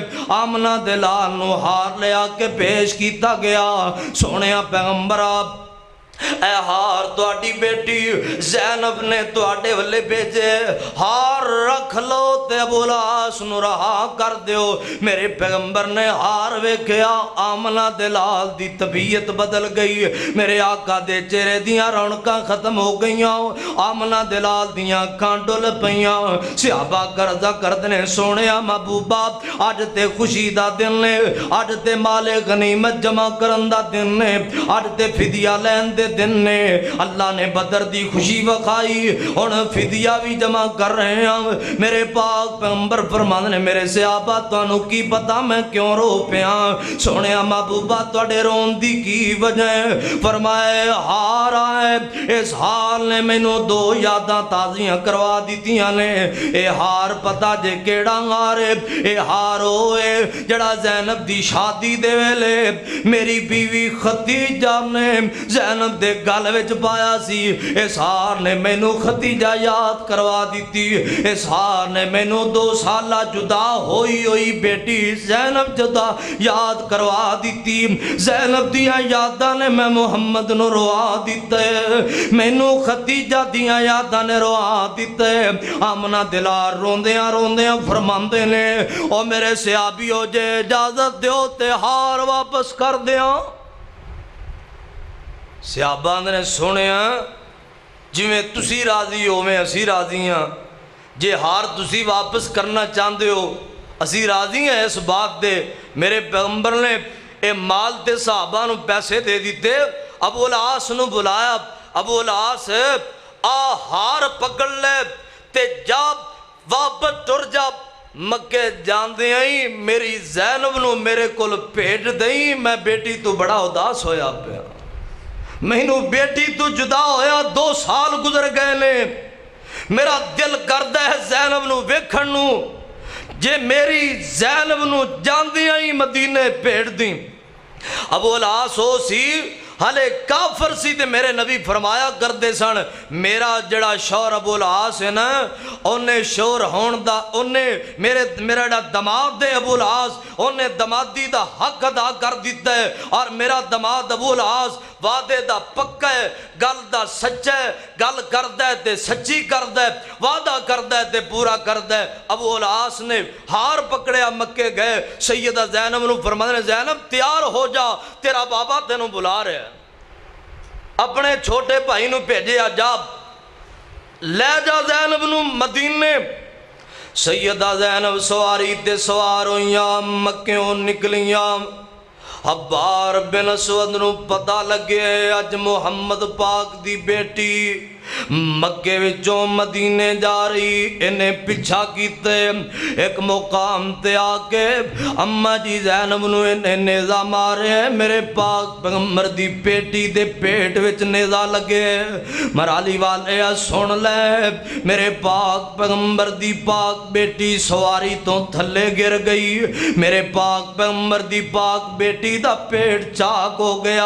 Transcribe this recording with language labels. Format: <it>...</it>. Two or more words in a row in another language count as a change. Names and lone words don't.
<pa>آمنہ دے لال نو ہار لے آ کے پیش کیتا گیا۔ سونیا پیغمبر آپ اے ہار تواڈی بیٹی زینب نے تواڈے والے بھیجے، ہار رکھ لو تے ابو لاس نو رہا کر دیو۔ میرے پیغمبر نے ہار ویکھیا، آمنہ دے لال دی طبیعت بدل گئی، میرے آقا دے چہرے دیاں رونقاں ختم ہو گئیاں، آمنہ دے لال دیاں اکھاں ڈل پئیاں۔ صحابہ قرضہ کردنے سونیا محبوبہ اج تے خوشی دا دن نے، اج تے مال غنیمت جمع کرن دا دن نے، اج تے فدیہ لین دے دن نے، اللہ نے بدر دی خوشی وکھائی، ہن فدیہ بھی</pa> <ur>جمع کر رہے ہیں۔</ur> <pa>میرے پاک پیغمبر فرماندے نے میرے صحابہ تانوں کی پتہ میں کیوں رو پیاں؟ سونیا محبوبہ تواڈے رون دی کی وجہ ہے؟ فرمائے ہار آئے، اس ہار نے مینوں دو یاداں تازیاں کروا دیتیاں نے۔ اے ہار پتہ جے کیڑا ہار ہے؟ اے ہار ہوئے جڑا زینب دی شادی دے ویلے میری بیوی خدیجہ نے زینب دے گل وچ پایا سی۔ اس ہار نے مینوں ختیجہ یاد کروا دیتی، اس ہار نے مینوں 2 سالہ جدا ہوئی بیٹی زینب جدا یاد کروا دیتی۔ زینب دیاں یاداں نے میں محمد نو روا دیتا ہے، مینوں ختیجہ دیاں یاداں نے روا دیتا ہے۔ آمنہ دلار روندیاں فرماندے نے او میرے صحابیو جے اجازت دیو تے ہار واپس کر دیاں۔ صحابہ نے سنیا جویں تسی راضی ہو میں اسی راضی ہاں، جے ہار تسی واپس کرنا</pa> <ur>چاہتے ہو</ur> <pa>اسی راضی ہیں اس بات دے۔ میرے پیغمبر نے اے مال تے صحابہ نو پیسے دے دیتے، ابو العاص نو بلایا، ابو العاص آ ہار پکڑ لے تے جا واپس ٹر جا، مکے جاندے آئی میری زینب نو میرے کول بھیج دئی، میں بیٹی تو بڑا اداس ہویا پیا، مینوں بیٹی تو جدا ہویا 2 سال گزر گئے نے، میرا دل کردا ہے زینب نو ویکھن نو، جے میری زینب نو جاندی آئی مدینے بھیج دیں۔ ابو العاص ہو سی ہلے کافر سی تے میرے نبی فرمایا کردے سن میرا جڑا شور ابو العاص ہے نا انہیں شور ہون دا انہیں میرا جڑا دماد دے ابو العاص انہیں دمادی دا حق ادا کر دیتا ہے، اور میرا دماد ابو العاص وعدے دا پکا ہے، گل دا سچا ہے، گل کردہ ہے تے سچی کردہ ہے، وعدہ کردہ ہے تے پورا کردہ ہے۔ ابو العاص نے ہار پکڑیا، مکے گئے، سیدہ زینب نو فرمانے زینب تیار ہو جا تیرا بابا تینوں</pa> <ur>بلا رہے ہیں،</ur> <pa>اپنے چھوٹے بھائی نو بھیجے جا لے جا زینب نو مدینے۔ سیدہ زینب سواری تے سوار ہویاں مکیوں نکلیاں، حبار بن اسود نو پتہ لگے اج محمد پاک دی بیٹی مکے وچوں مدینے جا رہی، انہیں پچھا کیتے ایک مقام تے آکے اماں جی زینب نو انہیں نیزہ مارے، میرے پاک پیغمبر دی بیٹی دے پیٹ وچ نیزہ لگے، مرالی والے سن لے میرے پاک پیغمبر دی پاک بیٹی سواری تو تھلے گر گئی، میرے پاک پیغمبر دی پاک بیٹی دا پیٹ چاک ہو گیا۔</pa>